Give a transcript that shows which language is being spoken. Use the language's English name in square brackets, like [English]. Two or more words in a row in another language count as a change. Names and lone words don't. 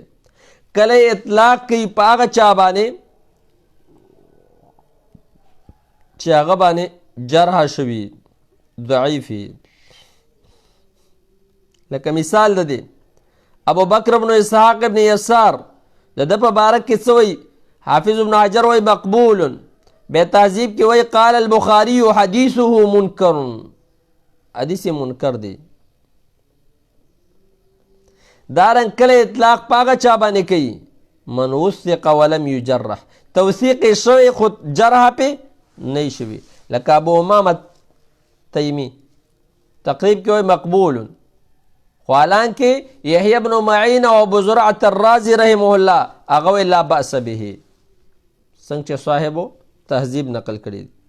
[Pashto] کله اطلاق کوي په هغه چا باندې چې هغه باندې جرح شوي ضعیف وي. لکه مثال د دې ابو بکر ابن اسحاق ابن یسار د ده په باره کې څه وایي؟ حافظ ابن حجر وایي مقبول، بیا تهذیب کې وایي [Arabic] قال البخاري حدیثه منکر، [Pashto] حدیث منکر دی. دارنګ کله اطلاق په هغه چا باندې کوي [Arabic] من وثق ولم یجرح، [Pashto] توثیق یې شوی خو جرح پې نه شوي. لکه ابو امامه تیمی تقریب کې وایي مقبول، خو حالانکه یحیی ابن معین او ابو زرعة الرازی [Arabic] رحمه الله [Pashto] هغه وایي [Arabic] لا بأس به، [Pashto] څنګه چې صاحبو تهذیب نقل کړي.